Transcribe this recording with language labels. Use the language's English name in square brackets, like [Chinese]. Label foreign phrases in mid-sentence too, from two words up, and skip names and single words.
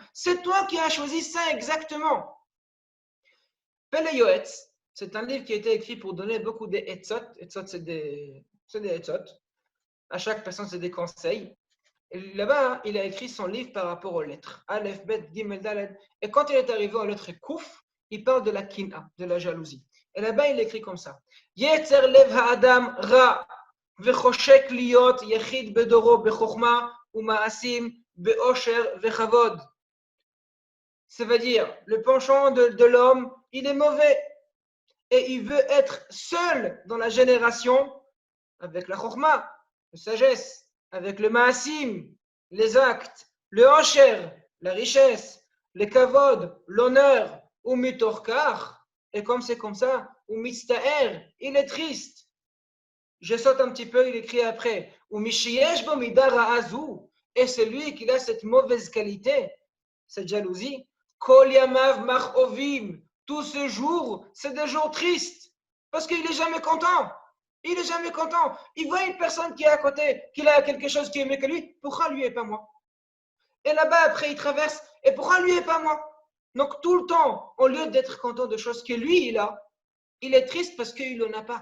[French] C'est toi qui as choisi ça exactement. Pele Yoetz, c'est un livre qui a été écrit pour donner beaucoup de etzot. Etzot, c'est des etzot. À chaque personne, c'est des conseils. Et là-bas, il a écrit son livre par rapport aux lettres. [Hebrew] אלף, בית, גימל, דלת. [French] Et quand il est arrivé à la lettre Kouf, il parle de la kina, de la jalousie. Et là-bas, il écrit comme ça. [Hebrew] יצר לב האדם רע וחושק להיות יחיד בדורו בחכמה ומעשים בעושר וכבוד. [French] Ça veut dire, le penchant de l'homme, il est mauvais. Et il veut être seul dans la génération avec la chokma, la sagesse, avec le ma'asim, les actes, le hancher, la richesse, les kavod, l'honneur, ou mitorkar, et comme c'est comme ça, [Hebrew] ומצטער, [French] il est triste. Je saute un petit peu, il écrit après, [Hebrew] ומי שיש בו מידה הזו, [French] et c'est lui qui a cette mauvaise qualité, cette jalousie, [Hebrew] כל ימיו מכאובים, [French] tous ces jours, c'est des jours tristes, parce qu'il n'est jamais content. Il n'est jamais content. Il voit une personne qui est à côté, qui a quelque chose qui est mieux que lui. Pourquoi lui et pas moi? Et là-bas, après, il traverse. Et pourquoi lui et pas moi? Donc, tout le temps, au lieu d'être content de choses que lui, il a, il est triste parce qu'il n'en a pas.